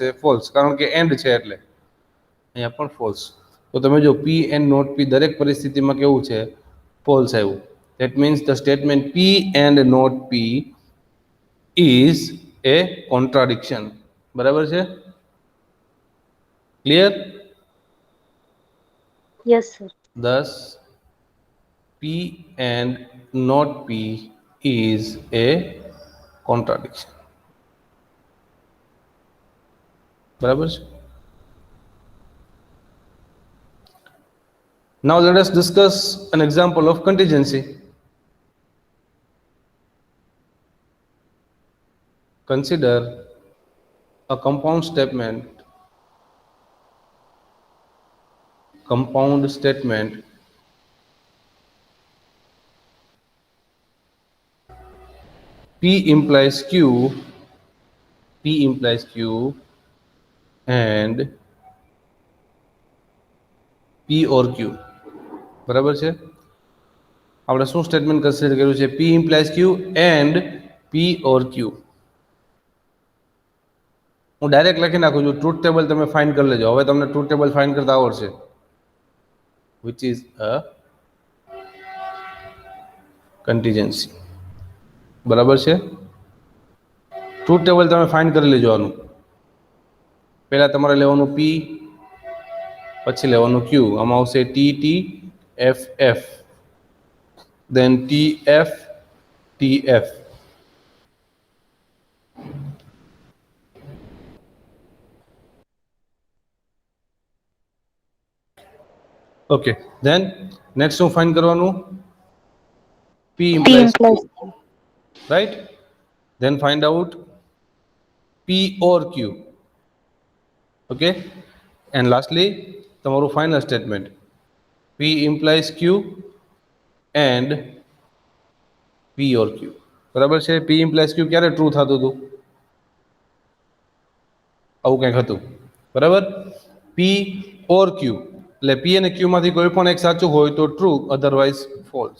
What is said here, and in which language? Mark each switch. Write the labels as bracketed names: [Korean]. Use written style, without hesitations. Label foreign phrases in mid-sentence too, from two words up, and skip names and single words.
[Gujarati] ફોલ્સ, કારણ કે એન્ડ છે એટલે અહીંયા પણ ફોલ્સ. તો તમે જો [English] P and not P [Gujarati] દરેક પરિસ્થિતિમાં કેવું છે? ફોલ્સ આવ્યું. [English] That means the statement P and not P is a contradiction. [Gujarati] બરાબર છે? ક્લિયર? [English] Yes, sir. Thus, P and not P is a contradiction. [Gujarati] બરાબર છે? [English] Now let us discuss an example of contingency. Consider a compound statement P implies Q and P or Q. [Gujarati] બરાબર છે? આપણે શું સ્ટેટમેન્ટ કન્સિડર કર્યું છે? [English] P implies Q and P or Q. [Gujarati] હું ડાયરેક્ટ લખી નાખું છું. [English] truth table [Gujarati] તમે ફાઇન્ડ કરી લેજો. હવે તમને [English] truth table [Gujarati] ફાઇન્ડ કરતા આવડશે. [English] Which is a contingency. [Gujarati] બરાબર છે? [English] truth table [Gujarati] તમે ફાઇન્ડ કરી લેજો. આનું પહેલા તમારે લેવાનું P, પછી લેવાનું Q. આમાં આવશે TT FF, then TF TF. ઓકે, [English] then next [Gujarati] શું ફાઇન્ડ કરવાનું? [English] P P implies Q, implies Q. right? Then find out P or Q. Okay, and lastly તમારું final statement P implies Q and P or Q. [Gujarati] બરાબર છે? [English] P implies Q [Gujarati] ક્યારે ટ્રુ થતું હતું? આવું કંઈક હતું. બરાબર? [English] P or Q [Gujarati] એટલે P અને Q માંથી કોઈ પણ એક સાચું હોય તો ટ્રુ, [English] otherwise false.